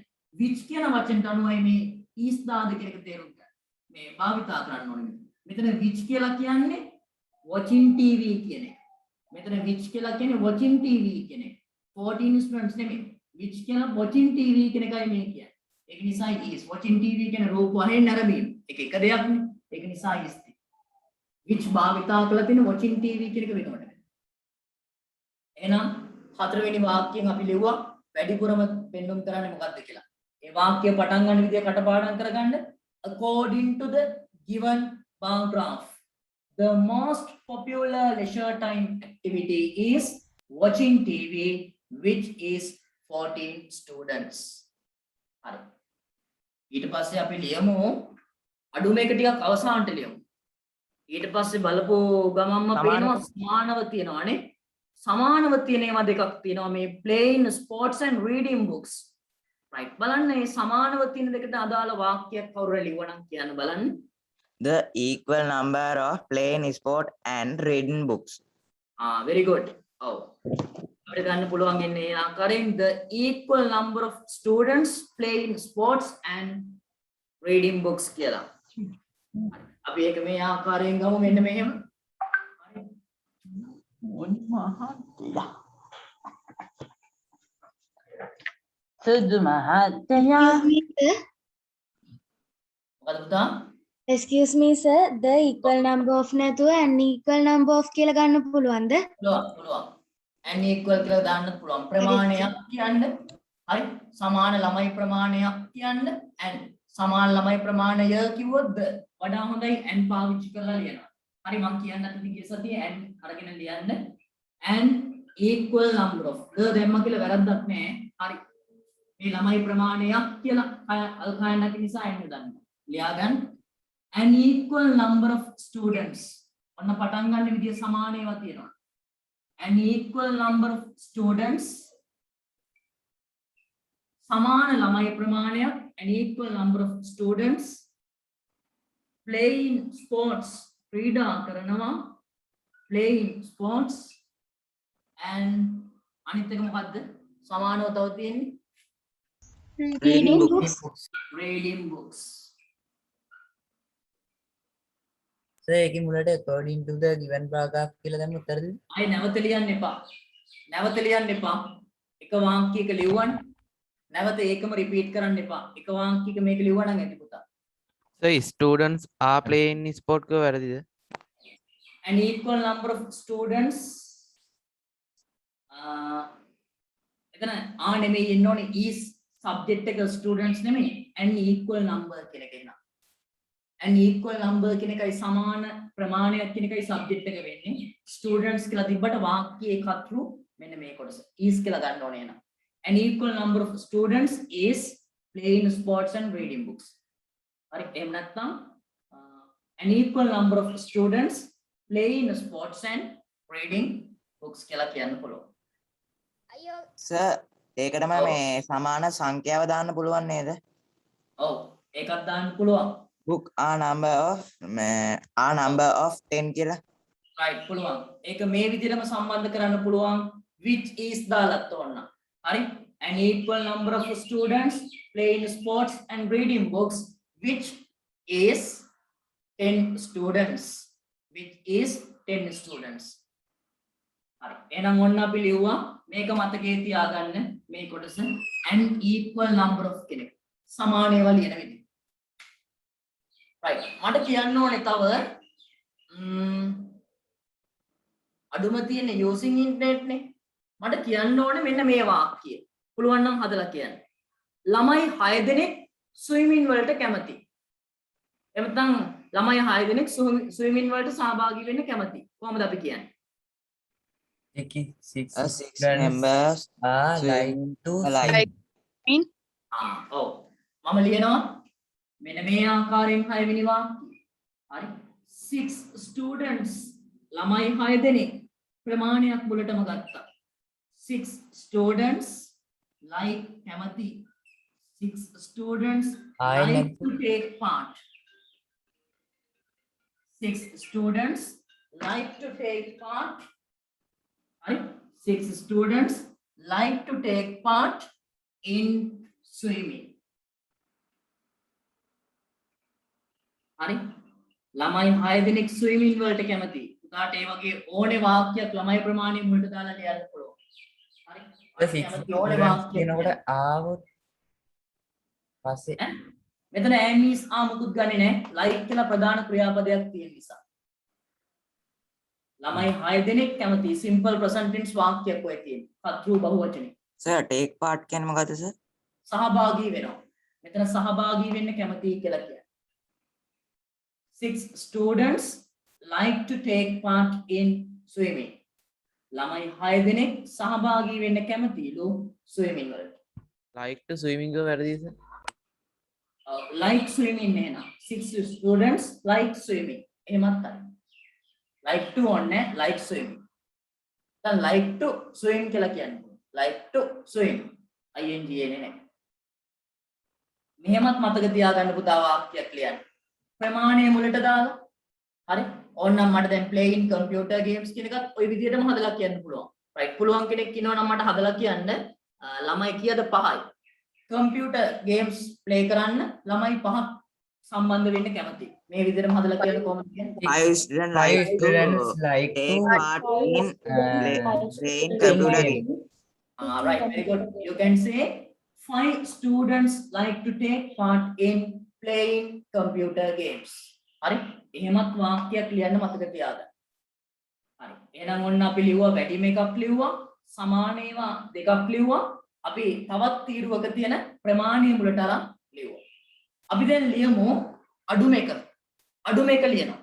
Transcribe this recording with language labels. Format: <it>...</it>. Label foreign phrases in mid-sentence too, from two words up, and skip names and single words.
<si>which කියන වචනට අනුවයි මේ is දාද කියන එක තේරුම් ගන්න. මේ භාවිතා කරන්න ඕනේ. මෙතන which කියලා කියන්නේ</si> <en>watching TV</en> <si>කියන එක. මෙතන which කියලා කියන්නේ</si> <en>watching TV</en> <si>කියන එක.</si> <en>14 students</en> <si>නෙමෙයි. which කියලා</si> <en>watching TV</en> <si>කියන එකයි මේ කියන්නේ. ඒක නිසා</si> <en>is watching TV</en> <si>කියන රූපවාහිනිය නැරඹීම. ඒක එක දෙයක්නේ. ඒක නිසා is. which භාවිතා කරලා තියෙන</si> <en>watching TV</en> <si>කියන එක වෙනවට. එහෙනම් හතරවෙනි වාක්‍යයෙන් අපි ලිව්වා වැඩිපුරම පෙන්වුම් කරන්නේ මොකක්ද කියලා. ඒ වාක්‍ය පටන් ගන්න විදිය කටපාඩම් කරගන්න.</si> <en>According to the given bar graph, the most popular leisure time activity is watching TV, which is 14 students.</en> <si>හරි. ඊට පස්සේ අපි ලියමු අඩු මේක ටිකක් අවසානට ලියමු. ඊට පස්සේ බලපු ගමම්ම පේනවා සමානව තියෙනවානේ. සමානව තියෙන ඒවා දෙකක් තියෙනවා මේ</si> <en>playing sports and reading books.</en> <si>right බලන්න මේ සමානව තියෙන දෙකට අදාළ වාක්‍යයක් කවුරු ලියවනම් කියන්න බලන්න.</si> <en>The equal number of playing sport and reading books. very good.</en> <si>ඔව්. අපිට ගන්න පුළුවන් ඉන්නේ ඒ ආකාරයෙන්</si> <en>the equal number of students playing sports and reading books</en> <si>කියලා. අපි ඒක මේ ආකාරයෙන් ගමු මෙන්න මෙහෙම. සුදු මහත්තයා මොකද පුතා?</si> <en>Excuse me sir, the equal number of නැතුව and equal number of</en> <si>කියලා ගන්න පුළුවන්ද? පුළුවන්.</si> <en>and equal</en> <si>කියලා දාන්න පුළුවන්. ප්‍රමාණයක් කියන්න. හරි. සමාන ළමයි ප්‍රමාණයක් කියන්න and සමාන ළමයි ප්‍රමාණය කිව්වොත් වඩා හොඳයි and පාවිච්චි කරලා ලියනවා. හරි මම කියන්න නැති ගිය සතියේ and අරගෙන ලියන්න.</si> <en>and equal number of</en> <si>දැම්ම කියලා වැරද්දක් නෑ. හරි. මේ ළමයි ප්‍රමාණයක් කියලා අල්කයන් නැති නිසා and දාන්න. ලියාගන්න.</si> <en>an equal number of students.</en> <si>ඔන්න පටන් ගන්න විදිය සමාන ඒවා තියෙනවා.</si> <en>an equal number of students</en> <si>සමාන ළමයි ප්‍රමාණයක්</si> <en>an equal number of students playing sports</en> <si>ක්‍රීඩා කරනවා</si> <en>playing sports and</en> <si>අනිත් එක මොකද්ද සමානව තව තියෙන්නේ</si> <en>Reading books. reading books</en> <si>සර් ඒකේ මුලට</si> <en>according to the given bar graph</en> <si>කියලා දැම්ම උත්තර දෙන්න. අය නැවත ලියන්න එපා එක වාක්‍යයක ලියවන්න නැවත ඒකම රිපීට් කරන්න එපා එක වාක්‍යයක මේක ලියවන්න ඇති පුතා.</si> <en>So students are playing sport ko වැරදිද? An equal number of students</en> <si>එතන නෙමෙයි එන්න ඕනේ</si> <en>is subject එක students නෙමෙයි an equal number</en> <si>කියන එක එනවා.</si> <en>an equal number</en> <si>කියන එකයි සමාන ප්‍රමාණයක් කියන එකයි subject එක වෙන්නේ. students කියලා තිබ්බට වාක්‍යයේ කතරු මෙන්න මේ කොටස is කියලා ගන්න ඕනේ එනවා.</si> <en>an equal number of students is playing sports and reading books.</en> <si>හරි එහෙම නැත්නම්</si> <en>an equal number of students playing sports and reading books</en> <si>කියලා කියන්න පුළුවන්. Sir, ඒකටම මේ සමාන සංඛ්‍යාව දාන්න පුළුවන් නේද? ඔව් ඒකත් දාන්න පුළුවන්.</si> <en>book a number of 10 කියලා.</en> <si>right පුළුවන්. ඒක මේ විදිහටම සම්බන්ධ කරන්න පුළුවන්</si> <en>which is</en> <si>දාලත් ඕන.</si> <en>හරි an equal number of students playing sports and reading books which is 10 students which is 10 students.</en> <si>හරි එහෙනම් ඔන්න අපි ලිව්වා මේක මතකයේ තියාගන්න මේ කොටස</si> <en>an equal number of</en> <si>කෙනෙක් සමාන ඒවා ලියන විදිහ. right මට කියන්න ඕනේ තව අඩුම තියෙන</si> <en>using internet</en> <si>නේ මට කියන්න ඕනේ මෙන්න මේ වාක්‍යය. පුළුවන් නම් හදලා කියන්න. ළමයි 6 දෙනෙක් ස්විමින් වලට කැමති. එතන ළමයි 6 දෙනෙක් ස්විමින් වලට සහභාගී වෙන්න කැමති. කොහොමද අපි කියන්නේ?</si> <en>6 members are like to swim.</en> <si>ඔව් මම ලියනවා මෙන්න මේ ආකාරයෙන් 6 වෙනි වාක්‍යය. හරි</si> <en>6 students</en> <si>ළමයි 6 දෙනෙක් ප්‍රමාණයක් මුලටම ගත්තා.</si> <en>6 students like කැමති 6 students like to take part. 6 students like to take part. Right? 6 students like to take part in swimming.</en> <si>හරි ළමයි 6 දෙනෙක් swimming වලට කැමති. උදාට ඒ වගේ ඕනේ වාක්‍යයක් ළමයි ප්‍රමාණය මුලට දාලා ලියන්න පුළුවන්. හරි ඕනේ වාක්‍යයක් කියනකොට ආවොත් පස්සේ මෙතන ඇමීස් මුකුත් ගන්නේ නැහැ. like කියලා ප්‍රධාන ක්‍රියාපදයක් තියෙන නිසා. ළමයි 6 දෙනෙක් කැමති</si> <en>simple present tense</en> <si>වාක්‍යයක් ඔය තියෙන්නේ. කතෘ බහුවචනේ. Sir, take part කියන්නේ මොකද්ද sir? සහභාගී වෙනවා. මෙතන සහභාගී වෙන්න කැමතියි කියලා කියන්නේ.</si> <en>6 students like to take part in swimming.</en> <si>ළමයි 6 දෙනෙක් සහභාගී වෙන්න කැමතිලු swimming වලට.</si> <en>like to swimming</en> <si>එක වැරදිද</si> <en>sir? Like swimming නේන. 6 students like swimming.</en> <si>එහෙමත් තමයි.</si> <en>like to ඕනේ like swimming.</en> <si>දැන්</si> <en>like to swim</en> <si>කියලා කියන්නේ.</si> <en>like to swim.</en> <si>ing එන්නේ නැහැ. මෙහෙමත් මතක තියාගන්න පුතා වාක්‍යයක් ලියන්න. ප්‍රමාණය මුලට දාලා. හරි? ඕනනම් මට දැන්</si> <en>playing computer games</en> <si>කියන එකත් ওই විදිහටම හදලා කියන්න පුළුවන්. right? පුළුවන් කෙනෙක් ඉන්නවා නම් මට හදලා කියන්න ළමයි කීයද 5යි.</si> <en>computer games play</en> <si>කරන්න ළමයි 5ක් සම්බන්ධ වෙන්න කැමතියි. මේ විදිහටම හදලා කියන්න කොහොමද කියන්නේ?</si> <en>5 students Five like students to like take to part in playing play computer game. games. Right, very good. You can say 5 students like to take part in playing computer games.</en> <si>හරි? එහෙමත් වාක්‍යයක් ලියන්න මතක තියාගන්න. හරි. එහෙනම් ඔන්න අපි ලිව්වා වැඩිම එකක් ලිව්වා, සමාන ඒවා දෙකක් ලිව්වා. අපි තවත් තීරුවක තියෙන ප්‍රමාණීය මුලට අරන් ලිව්වා. අපි දැන් ලියමු අඩුම එක. අඩුම එක ලියනවා.</si>